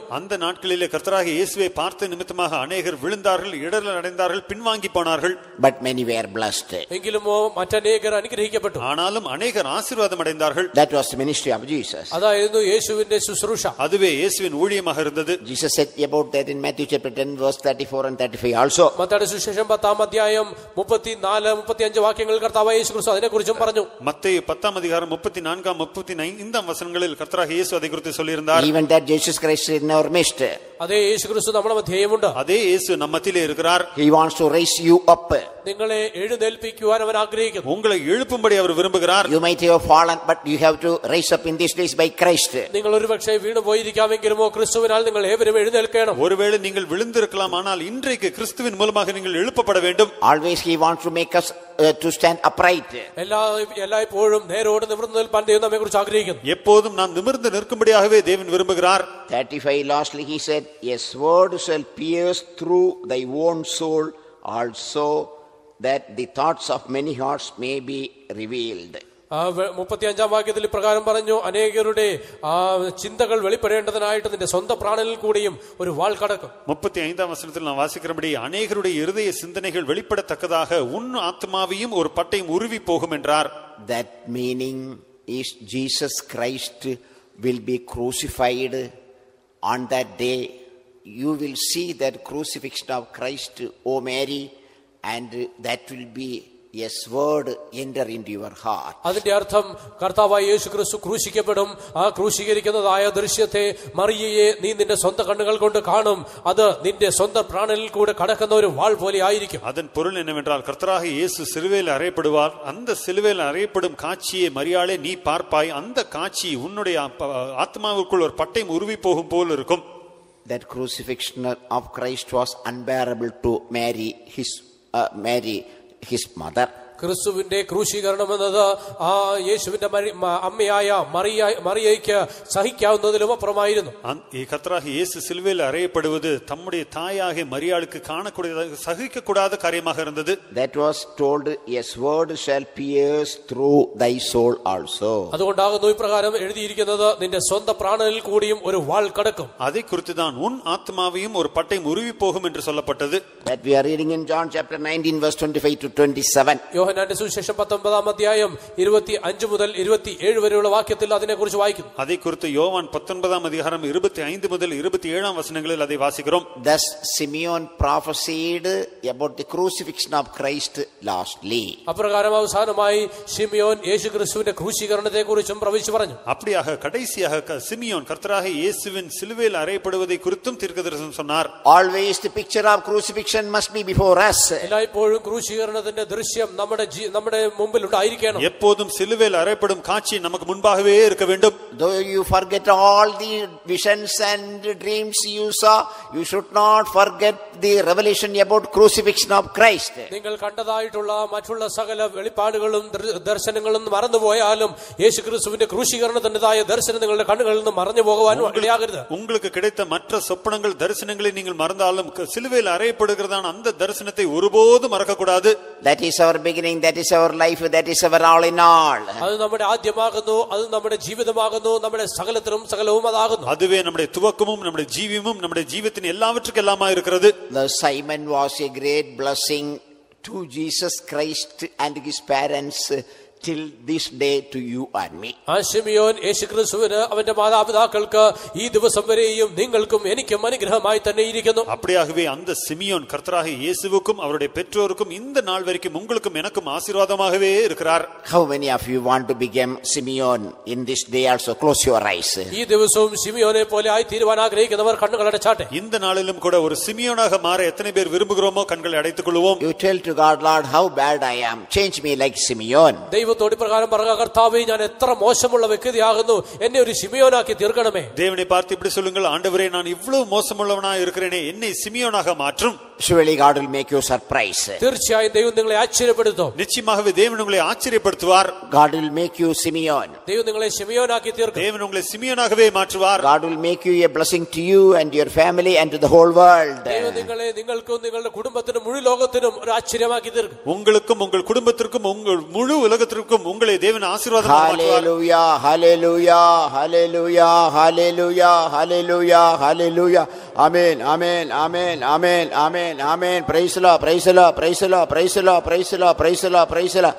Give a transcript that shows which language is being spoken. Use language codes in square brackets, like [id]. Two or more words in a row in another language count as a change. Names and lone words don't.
[ta] அந்த நாட்களிலே கர்த்தராகிய இயேசுவை பார்த்த நிமித்தமாக அநேகர் விழுந்தார்கள், இடறல் அடைந்தார்கள், பின்வாங்கி போனார்கள். [en] But many were blessed. [ml] എങ്കിലുമോ മറ്റനേകർ അനുഗ്രഹിക്കപ്പെട്ടു. [ta] ஆனாலும் அநேகர் ஆசீர்வாதம் அடைந்தார்கள். [en] That was the ministry of Jesus. [ml] അതായിരുന്നു യേശുവിന്റെ ശുശ്രൂഷ. [ta] அதுவே இயேசுவின் ஊழியமாக இருந்தது. [en] Jesus said about that in Matthew chapter 10 verse 34 and 35 also. [ml] മത്തായിയുടെ സുവിശേഷം 10-ാം അധ്യായം 34-35 വാക്യങ്ങൾ കർത്താവായ യേശുക്രിസ്തു അതിനെക്കുറിച്ചും പറഞ്ഞു. [ta] மத்தேயு 10-ாம் அதிகாரம் 34-ாம் 35-ாம் வசனங்களில் கர்த்தராகிய இயேசு அதை குறித்து சொல்லியிருந்தார். [en] Even that Jesus Christ is in our midst. [ml] അതേ യേശുക്രിസ്തു നമ്മുടെ മധ്യേയുമുണ്ട്. [ta] அதே இயேசு நம்ம மத்தியிலே இருக்கிறார். [en] He wants to raise you up. [ml] നിങ്ങളെ എഴുന്നേൽപ്പിക്കുവാൻ അവൻ ആഗ്രഹിക്കുന്നു. [ta] உங்களை எழுப்பும்படி அவர் விரும்புகிறார். [en] You might have fallen, but you have to rise up in these days by Christ. [ml] നിങ്ങൾ ഒരുപക്ഷേ വീണു പോയിരിക്കാമെങ്കിലുമോ ക്രിസ്തുവിനാൽ നിങ്ങൾ ഏവരും എഴുന്നേൽക്കണം. [ta] ஒருவேளை நீங்கள் விழுந்திருக்கலாம், ஆனால் இன்றைக்கு கிறிஸ்துவின் மூலமாக நீங்கள் எழுப்பப்பட வேண்டும். [en] Always he wants to make us to stand upright. [ml] എല്ലായ്പ്പോഴും നേരോട് നിവർന്നു നിൽപ്പാൻ ദൈവം നമ്മെ കുറിച്ച് ആഗ്രഹിക്കുന്നു. [ta] எப்போதும் நாம் நிமிர்ந்து நிற்கும்படியாகவே தேவன் விரும்புகிறார். [en] 35 lastly he said, a sword shall pierce through thy own soul also, that the thoughts of many hearts may be revealed. [ml] 35 വാക്യത്തിൽ ഇപ്രകാരം പറഞ്ഞു, അനേകരുടെ ചിന്തകൾ വെളിപ്പെടേണ്ടതിനായിട്ട് നിന്റെ സ്വന്തം പ്രാണനിൽ കൂടിയും ഒരു വാൾ കടക്കും. [ta] 35 [ml] വചനത്തിൽ നാം [ta] വാസിக்கிறபடி அநேகருடைய இருதய சிந்தனைகள் வெளிப்படத்தக்கதாக உன் ஆத்மாவையும் ஒரு பட்டயம் உருவி போகும் என்றார். [en] That meaning is Jesus Christ will be crucified on that day. You will see that crucifixion of Christ, O Mary, and that will be a sword enter into your heart. [ml] അതിന്റെ അർത്ഥം കർത്താവായ യേശു ക്രിസ്തു ക്രൂശിക്കപ്പെടും. ആ ക്രൂശീകരിക്കുന്നതായ ദൃശ്യത്തെ മറിയയെ നീ നിന്റെ സ്വന്തം കണ്ണുകൾ കൊണ്ട് കാണും. അത് നിന്റെ സ്വന്തം പ്രാണനിൽ കൂടെ കടക്കുന്ന ഒരു വാൾ പോലെ ആയിരിക്കും. [ta] அதன் பொருள் என்னவென்றால் கர்த்தராக இயேசு சிலுவையில் அறையப்படுவார். அந்த சிலுவையில் அறையப்படும் காட்சியை மரியாளே நீ பார்ப்பாய். அந்த காட்சி உன்னுடைய ஆத்மாவுக்குள் ஒரு பட்டயம் உருவி போகும் போல் இருக்கும். [en] That crucifixion of Christ was unbearable to Mary, his mother. [ml] ക്രിസ്തുവിന്റെ ക്രൂശീകരണം എന്നത് ആ യേശുവിന്റെ അമ്മയായ മറിയയ്ക്ക് സഹിക്കാവുന്നതിലും അപ്പുറമായിരുന്നു. ഈ കർത്താവായ യേശു [ta] சிலுவையில் அறையப்படுவது தம்முடைய தாயாகிய மரியாளுக்கு காணக்கூடாத சகிக்கக்கூடாத காரியமாக இருந்தது. [en] That was told, a sword shall pierce through thy soul also. [ml] അതുകൊണ്ടാകുന്നു ഇപ്രകാരം എഴുതിയിരിക്കുന്നത്, നിന്റെ സ്വന്തം പ്രാണനിൽ കൂടിയും ഒരു വാൾ കടക്കും. [ta] அதை குறித்து தான் உன் ஆத்மாவையும் ஒரு பட்டயம் உருவி போகும் என்று சொல்லப்பட்டது. [en] That we are reading in John chapter 19 verse 25 to 27. [ml] യോഹന്നാന്റെ സുവിശേഷം 19-ാം അധ്യായം 25 മുതൽ 27 വരെയുള്ള വാക്യത്തിൽ അതിനെക്കുറിച്ച് വായിക്കുന്നു. [ta] அதை குறித்து யோவான் 19-ാം அதிகாரம் 25 [ml] മുതൽ 27-ാം വചനങ്ങളിൽ [ta] அதை വാസിக்கிறோம். [en] Thus Simeon prophesied about the crucifixion of Christ lastly. [ml] അപ്രകാരം അവസാനമായി ശിമിയോൻ യേശുക്രിസ്തുവിന്റെ ക്രൂശീകരണത്തെക്കുറിച്ചും പ്രവചിച്ചു പറഞ്ഞു. [ta] அப்படியாக கடைசியாக சிமியோன் கர்த்தராகிய இயேசுவின் சிலுவையில் அறையப்படுவதை குறித்தும் தீர்க்கதரிசனம் சொன்னார். [en] Always the picture of crucifixion must be before us. [ml] എല്ലായ്പ്പോഴും ക്രൂശീകരണത്തിന്റെ ദൃശ്യം നമ്മുടെ മുമ്പിൽ ഉണ്ടായിരിക്കണം. [ta] எப்போதும் சிலுவையில் அறையப்படும் காட்சி நமக்கு முன்பாகவே இருக்க வேண்டும். [en] Though you forget all the visions and dreams you saw, you should not forget the revelation about crucifixion of Christ. [ml] നിങ്ങൾ കണ്ടതായിട്ടുള്ള മറ്റുള്ള സകല വെളിപ്പാടുകളും ദർശനങ്ങളും മറന്നുപോയാലും യേശുക്രിസ്തുവിന്റെ ക്രൂശീകരണത്തിന്റേതായ ദർശനം നിങ്ങളുടെ കണ്ണുകളിൽ നിന്ന് മറഞ്ഞു പോകാനും ഇടയാകരുത്. [ta] உங்களுக்கு கிடைத்த மற்ற சொப்பனங்கள் தரிசனங்களை நீங்கள் மறந்தாலும் சிலுவையில் அறையப்படுகிறதான அந்த தரிசனத்தை ஒருபோதும் மறக்க கூடாது. [en] That is our beginning, that is our life, that is our all in all. [ml] அது നമ്മുടെ ആദ്യമാകുന്നു, അത് നമ്മുടെ ജീവിതമാകുന്നു, നമ്മുടെ സകലത്തിലും സകലവും അതാകുന്നു. [ta] அதுவே நம்முடைய துவக்கமும் நம்முடைய ஜீவியமும் நம்முடைய ஜீவியத்தின் எல்லாவற்றுக்கும் எல்லாமா இருக்கிறது. [en] The Simon was a great blessing to Jesus Christ and his parents till this day to you and me. [ml] ആ ശിമിയോൻ യേശുക്രിസ്തുവിന് അവന്റെ മാതാപിതാക്കൾക്ക് ഈ ദിവസം വരെയും നിങ്ങൾക്കും എനിക്കും അനുഗ്രഹമായി തന്നെ ഇരിക്കുന്നു. [ta] அப்படியாகவே அந்த சிமியோன் கர்த்தராகிய இயேசுவுக்கும் அவருடைய பெற்றோருக்கும் இந்த நாள் வரைக்கும் உங்களுக்கும் எனக்கும் ஆசீர்வாதமாகவே இருக்கிறார். [en] How many of you want to become Simeon in this day also? Close your eyes. [ml] ഈ ദിവസവും ശിമിയോനെ പോലെ ആയി തീരുവാൻ ആഗ്രഹിക്കുന്നവർ കണ്ണുകൾ അടച്ചാട്ടെ. [ta] இந்த நாளிலும் கூட ஒரு சிமியோனாக மாற எத்தனை பேர் விரும்புகிறோமோ கண்களை அடைத்துக் கொள்வோம். [en] You tell to God, Lord, how bad I am. Change me like Simeon. [ml] ദൈവത്തോട് പ്രകാരം പറയുക, കർത്താവേ ഞാൻ എത്ര മോശമുള്ള വ്യക്തിയാകുന്നു, എന്നെ ഒരു ശിമിയോനാക്കി തീർക്കണമേ. [ta] தேவனை பார்த்து இப்படி சொல்லுங்கள், ஆண்டவரே நான் இவ்வளவு மோசமுள்ளவனாக இருக்கிறேனே, என்னை சிமியோனாக மாற்றும். [en] Surely God will make you surprise. [ml] തീർച്ചയായും ദൈവം നിങ്ങളെ ആശ്ചര്യപ്പെടുത്തും. [ta] நிச்சயமாகவே தேவன் உங்களை ஆச்சரியப்படுத்துவார். [en] God will make you Simeon. [ml] ദൈവം നിങ്ങളെ ശിമിയോനാക്കി തീർക്കും. [ta] தேவன் உங்களை சிமியோனாகவே மாற்றுவார். [en] God will make you a blessing to you and your family and to the whole world. [ml] ദൈവം നിങ്ങളെ നിങ്ങൾക്കും നിങ്ങളുടെ കുടുംബത്തിനും മുഴു ലോകത്തിനും ഒരു ആശ്ചര്യമാക്കി തീർക്കും. [ta] உங்களுக்கும் உங்கள் குடும்பத்திற்கும் உங்கள் முழு உலகத்திற்கும் உங்களை தேவன் ஆசீர்வாதமாக மாற்றுவார். [en] Hallelujah, hallelujah, hallelujah, hallelujah, hallelujah, hallelujah. Amen, amen, amen, amen, amen, amen. Praise the Lord, praise the Lord, praise the Lord, praise the Lord, praise the Lord, praise the Lord, praise the Lord.